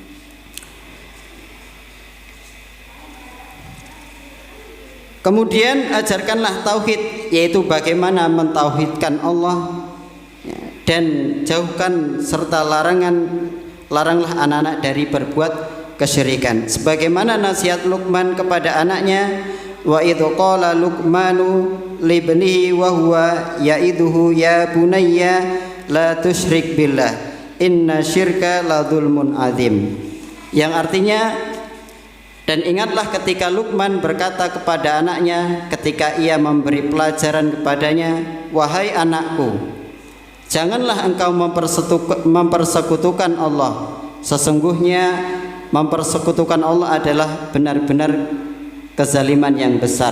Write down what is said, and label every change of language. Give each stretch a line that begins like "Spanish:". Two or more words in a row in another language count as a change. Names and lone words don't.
Indonesian: Kemudian ajarkanlah tauhid, yaitu bagaimana mentauhidkan Allah, dan jauhkan serta laranglah anak-anak dari berbuat kesyirikan. Sebagaimana nasihat Luqman kepada anaknya,
Arabic: وإذ قال لقمان لابنه وهو يعظه يا بني لا تشرك بالله إن الشرك لظلم عظيم.
Indonesian: Yang artinya, dan ingatlah ketika Luqman berkata kepada anaknya ketika ia memberi pelajaran kepadanya, wahai anakku, janganlah engkau mempersekutukan Allah. Sesungguhnya mempersekutukan Allah adalah benar-benar kezaliman yang besar.